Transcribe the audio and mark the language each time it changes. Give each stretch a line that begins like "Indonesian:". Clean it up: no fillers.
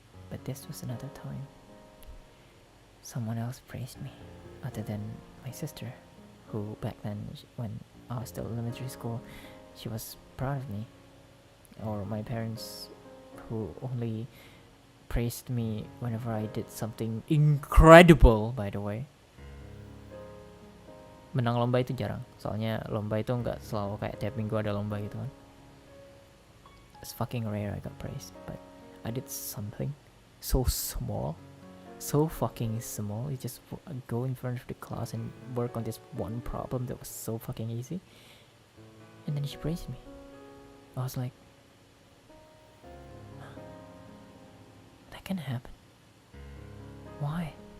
English: But this was another time. Someone else praised me, other than my sister, who back then, when I was still in elementary school, she was proud of me. Or my parents, who only praised me whenever I did something incredible, by the way.
Indonesian: Menang lomba itu jarang, soalnya lomba itu nggak selalu kayak tiap minggu ada lomba gitu kan.
English: It's fucking rare I got praised, but I did something so small, so fucking small. You just go in front of the class and work on this one problem that was so fucking easy, and then she praised me. I was like, that can happen. Why?